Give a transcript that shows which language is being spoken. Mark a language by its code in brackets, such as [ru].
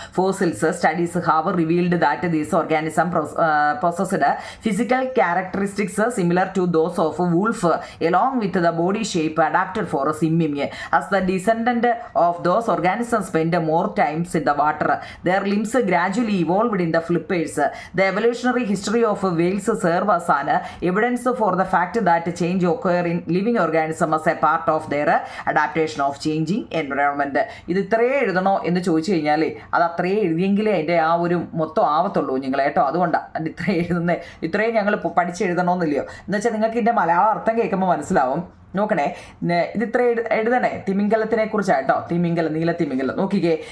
[en] Fossils studies have revealed that these organism possessed physical characteristics similar to those of wolf along with the body shape adapted for swimming. As the descendant of those organism spend more times in the water, their limbs gradually evolved in the flippers. The evolutionary history of whales serve as an evidence for the fact that change occur in living organisms as a part of their adaptation of changing environment. [ml] ഇത് ഇത്രയേ എഴുതണോ എന്ന് ചോദിച്ചു കഴിഞ്ഞാൽ അത് അത്രയേ എഴുതിയെങ്കിലേ അതിൻ്റെ ആ ഒരു മൊത്തം ആവത്തുള്ളൂ നിങ്ങൾ കേട്ടോ. അതുകൊണ്ടാണ് ഇത്രയും ഞങ്ങൾ പഠിച്ചെഴുതണമെന്നില്ലയോ എന്ന് വെച്ചാൽ നിങ്ങൾക്ക് ഇതിൻ്റെ മലയാളം അർത്ഥം കേൾക്കുമ്പോൾ മനസ്സിലാവും. നോക്കണേ, ഇത് ഇത്ര എഴുതണേ. തിമിംഗലത്തിനെ കുറിച്ചായിട്ടോ. നീലത്തിമിംഗലം നോക്കിക്കേ.